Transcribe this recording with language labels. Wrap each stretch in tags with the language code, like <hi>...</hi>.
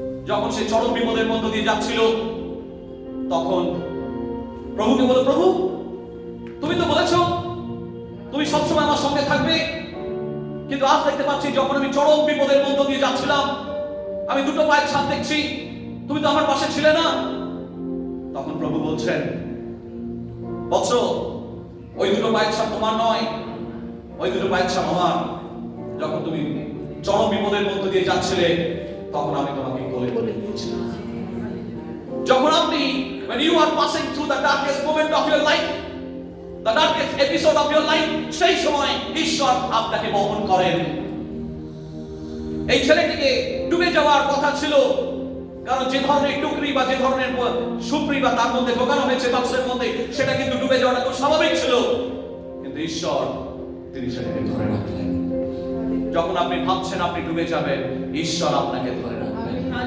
<bn>যখন সে চরম বিপদের মধ্য দিয়ে যাচ্ছিল, তখন প্রভুকে বলে, প্রভু তুমি তো বলেছো তুমি সবসময় আমার সঙ্গে থাকবে, কিন্তু আজ দেখতে পাচ্ছি যখন আমি চরম বিপদের মধ্য দিয়ে যাচ্ছিলাম, আমি দুটো পায়ের ছাপ দেখছি, তুমি তো আমার পাশে ছিলে না। তখন প্রভু বলছেন, বৎস, ওই দুটো পায়ের ছাপ তোমার নয়, ওই দুটো পায়ের ছাপ আমার। যখন তুমি চরম বিপদের মধ্য দিয়ে যাচ্ছিলে, তখন আমি তোমাকে কোলে তুলে নিয়েছিলাম। যখন আপনি</bn> <en>when you are passing through the darkest moment of your life, the darkest episode of your life,</en> <bn>সেই সময় ঈশ্বর আপনাকে বহন করেন। এই ছেলেটিকে ডুবে যাওয়ার কথা ছিল, কারণ যে ধরনের টুকরি বা যে ধরনের সুপ্রি বা তার মধ্যে ঢোকানো হয়েছে বাক্সের মধ্যে, সেটা কিন্তু ডুবে যাওয়াটা খুব স্বাভাবিক ছিল, কিন্তু ঈশ্বর তিনি সেটাকে ধরে রাখলেন। যখন আপনি ভাবছেন আপনি ডুবে যাবেন, ঈশ্বর আপনাকে ধরে রাখবেন।</bn>